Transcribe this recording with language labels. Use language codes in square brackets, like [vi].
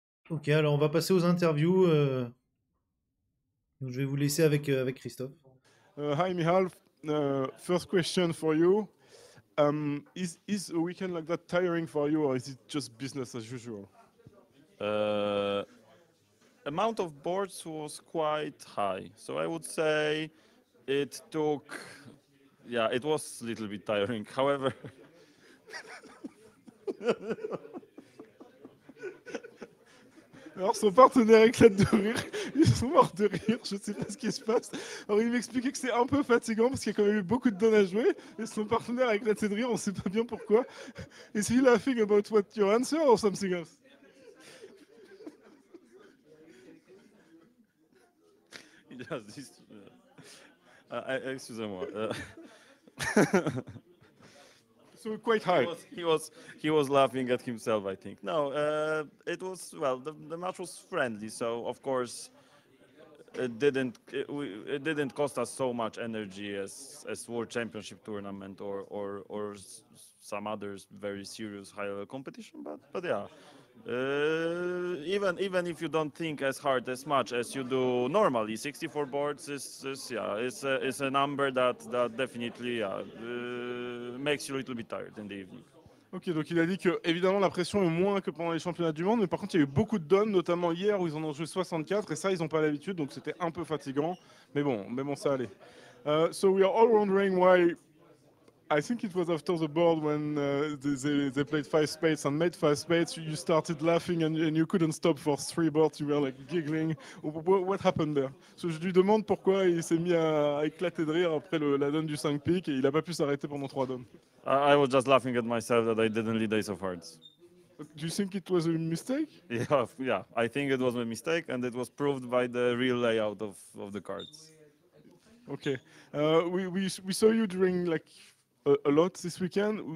[fr] Ok, alors on va passer aux interviews. Donc je vais vous laisser avec Christophe. [en] Hi, Mihal. First question for you. Is a weekend like that tiring for you, or is it just business as usual? Uh, Amount of boards was quite high, so I would say it took. Yeah, it was a little bit tiring. However, [fr] Alors son partenaire éclate de rire, ils sont morts de rire, je sais pas ce qui se passe. Alors il m'expliquait que c'est un peu fatigant parce qu'il y a quand même eu beaucoup de donnes à jouer, et son partenaire a éclaté de rire, on sait pas bien pourquoi. [en] Is he laughing about what your answer or something else? just this, [fr] excusez-moi. [en] So quite He high. was laughing at himself, I think. No, it was well. The match was friendly, so of course it didn't cost us so much energy as World Championship tournament or some others very serious high level competition. But yeah. Even if you don't think as hard as much as you do normally, 64 boards is a number that definitely makes you a little bit tired in the evening. [fr] Ok, donc il a dit que évidemment la pression est moins que pendant les championnats du monde, mais par contre il y a eu beaucoup de donnes, notamment hier où ils en ont joué 64, et ça ils n'ont pas l'habitude, donc c'était un peu fatigant, mais bon ça allait. [en] So we are all wondering why. I think it was after the board when they played 5 spades and made 5 spades. You started laughing and you couldn't stop for 3 boards. You were like giggling. What happened there? [fr] So je lui demande pourquoi il s'est mis à éclater de rire après la donne du 5 piques et il n'a pas pu s'arrêter pendant 3 donnes. [en] I was just laughing at myself that I didn't lead ace of hearts. Do you think it was a mistake? Yeah. I think it was a mistake, and it was proved by the real layout of the cards. Okay. We saw you during like a lot this weekend.